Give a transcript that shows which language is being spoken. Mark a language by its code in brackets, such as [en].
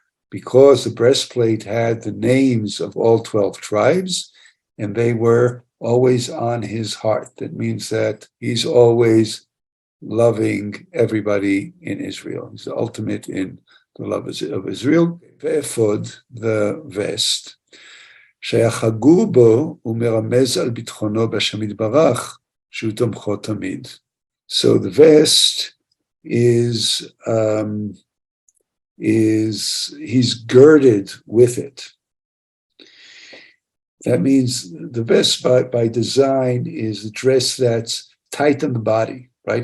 [en] Because the breastplate had the names of all 12 tribes, and they were always on his heart. That means that he's always loving everybody in Israel. He's the ultimate in the love of Israel. [he] Ve'ephod, the vest, שהחגור בו הוא מרמז על ביטחונו בהשם יתברך, שהוא תומכו תמיד. [en] So the vest is he's girded with it. That means the vest by design is a dress that's tight on the body, right?